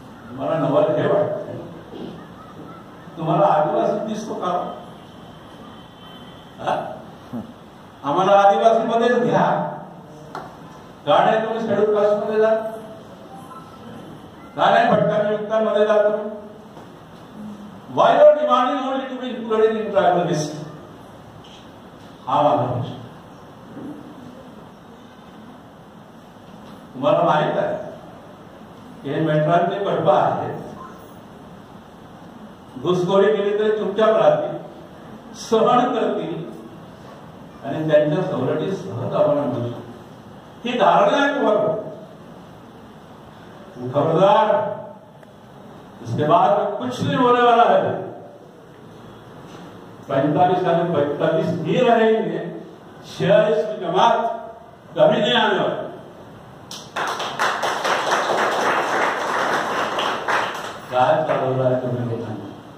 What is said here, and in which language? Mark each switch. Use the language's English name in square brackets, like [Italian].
[Marathi] मला नवल हे वाटतं तुम्हाला आदिवासी दिसतो का आम्हाला आदिवासी मध्येच घ्या का नाही तुम्ही शेड्यूल कास्ट मध्ये जा का नाही भटका नियुक्तांमध्ये जा तुम्ही. [English] Why you are demanding only to be included in tribal list. [Marathi] हा माझा प्रश्न. तुम्हाला माहित आहे की हे मेट्रांचे कडबा आहेत. घुसखोरी केली तरी चुपचाप राहतील सहन करतील आणि त्यांच्या सवलती सहज आपण मिळू. ही धारणा आहे तुम्हाला खबरदार. [Hindi] इसके बाद कुछ नहीं होने वाला है. 45 साल 45 ही रहेंगे 46 की जमात कभी नहीं आने वाली. [Marathi] काय चालवलं आहे तुम्ही लोकांनी